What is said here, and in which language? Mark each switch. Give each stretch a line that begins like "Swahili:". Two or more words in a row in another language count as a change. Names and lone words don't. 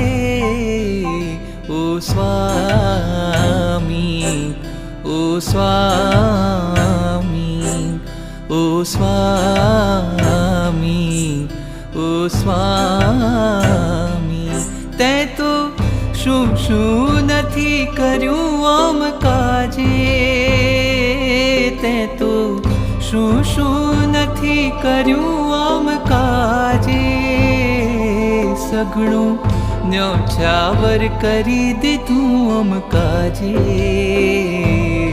Hindi: ओ स्वामी, ओ स्वामी, ओ स्वामी, ओ स्वामी।
Gujarati: તે તો શું નથી કર્યું આમ કાજે, તે તો શું નથી કર્યું આમ કાજે। સઘળું ન્યોછાવર કરી દીધું આમ કાજે।